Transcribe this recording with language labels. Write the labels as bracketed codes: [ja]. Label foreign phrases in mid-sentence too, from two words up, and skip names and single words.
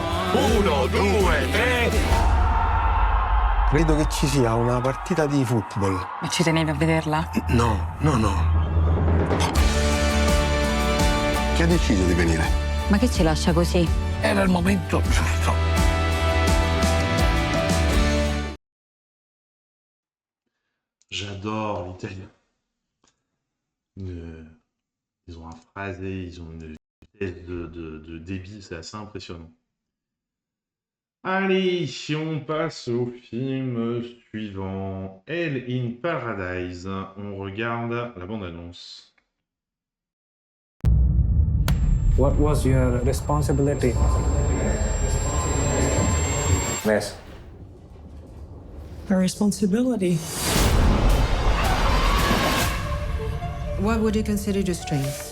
[it] 1, 2, 3. Credo che ci sia una partita di football. Ma ci tenevi a vederla? No. Chi ha deciso di venire? Ma che ci lascia così? Era il momento giusto. [fr] J'adore l'italien. Ils ont un phrasé, ils ont une vitesse de débit, c'est assez impressionnant. Allez, si on passe au film suivant, Hell in Paradise, on regarde la bande-annonce. [en] What was your responsibility? Yes. A responsibility. What would you consider your strengths?